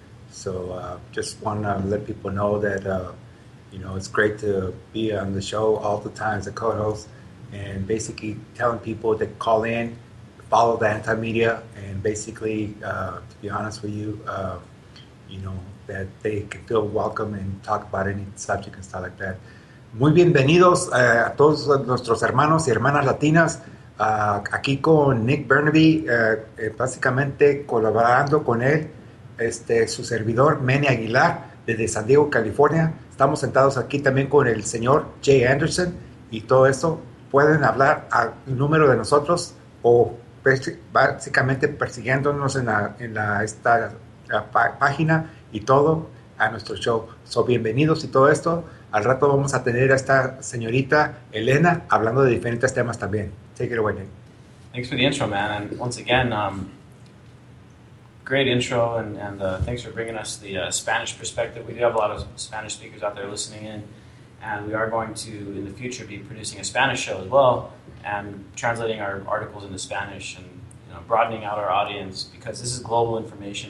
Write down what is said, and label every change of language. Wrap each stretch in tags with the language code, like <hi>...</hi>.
<en>So just want to let people know that, you know, it's great to be on the show all the time as a co-host, and basically telling people to call in, follow the anti-media, and basically, to be honest with you, you know, that they can feel welcome and talk about any subject and stuff like that.</en> <es>Muy bienvenidos a todos nuestros hermanos y hermanas latinas, aquí con Nick Bernabe, básicamente colaborando con él, su servidor Manny Aguilar, desde San Diego, California. Estamos sentados aquí también con el señor Jay Anderson, y todo esto pueden hablar al número de nosotros o básicamente persiguiéndonos en esta página y todo a nuestro show. So, bienvenidos y todo esto. Al rato vamos a tener a esta señorita Elena hablando de diferentes temas también.</es> <en>Take it away, Nick. Thanks for the intro, man. And once again, great intro, and thanks for bringing us the Spanish perspective. We do have a lot of Spanish speakers out there listening in, and we are going to, in the future, be producing a Spanish show as well, and translating our articles into Spanish, and broadening out our audience, because this is global information.</en>